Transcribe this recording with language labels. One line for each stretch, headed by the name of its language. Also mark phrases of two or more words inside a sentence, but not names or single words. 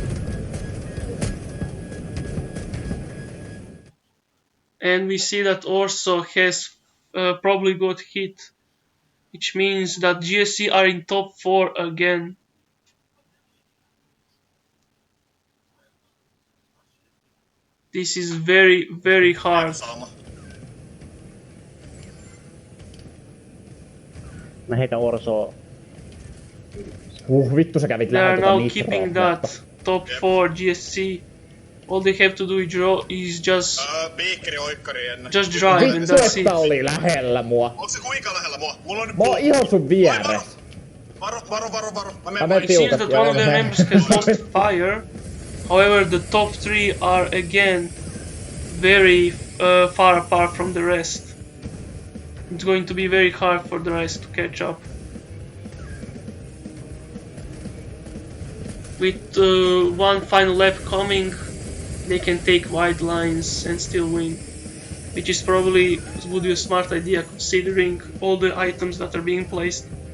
English: And we see that Orso has probably got hit, which means that GSC are in top 4 again. This is very, very hard.
Finnish: Mä heitän Orsoa. Vittu sä kävit
English: They are
Finnish: lähellä
English: now keeping that top 4 GSC. All they have to do is just
Finnish: Piikkeri oikkari ennen.
English: just drive and
Finnish: Vittu,
English: that's it.
Finnish: että oli lähellä mua. Onks se kuinka lähellä mua? Mulla on nyt Mä oon ihan sun vieressä. Varo. Mä Mä menen menen
English: It seems
Finnish: tiukat.
English: that one of their members has lost fire. However, the top 3 are again very far apart from the rest. It's going to be very hard for the rest to catch up. With one final lap coming, they can take wide lines and still win, which is probably would be a smart idea considering all the items that are being placed.